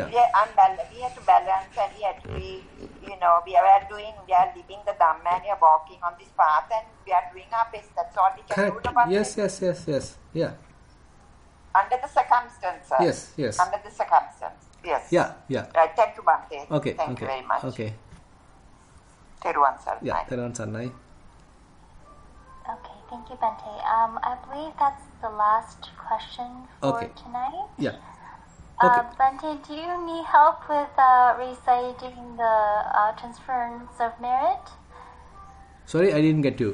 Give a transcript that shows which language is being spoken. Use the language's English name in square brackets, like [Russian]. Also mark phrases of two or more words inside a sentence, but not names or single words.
[English] We have to balance, and we have to be, we are living the Dhamma, and we are walking on this path, and we are doing our best. That's all we can do about Yes. Yeah. Under the circumstances. Yes. Under the circumstances. Yes. Yeah. Right. Thank you, Bante. Okay. Thank you very much. Okay. [Sinhala] තෙරුවන් සරණයි. Yeah. තෙරුවන් සරණයි. [English] Okay, thank you, Bante. I believe that's the last question for tonight. Yeah. Okay. Bante, do you need help with reciting the transference of merit? Sorry, I didn't get you.